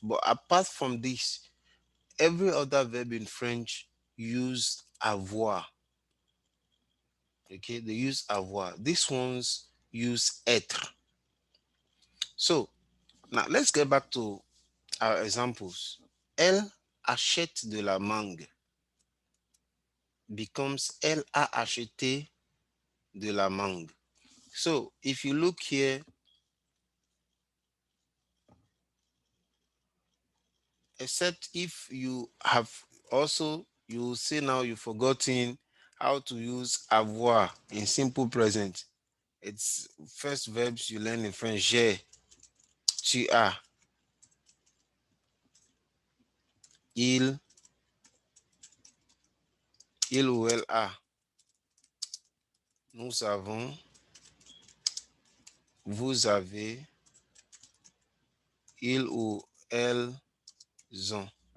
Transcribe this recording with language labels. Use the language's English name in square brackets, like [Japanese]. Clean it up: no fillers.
[English] But apart from this, every other verb in French use avoir. Okay, they use avoir. These ones use être. So now let's get back to our examples. [French] Elle achète de la mangue becomes elle a acheté de la mangue. [English] So if you look here, except if you have also, you will see now you've forgotten how to use avoir in simple present. It's first verbs you learn in French. [French] J'ai, tu as, il, il ou elle a, nous avons, vous avez, il ou elles ont.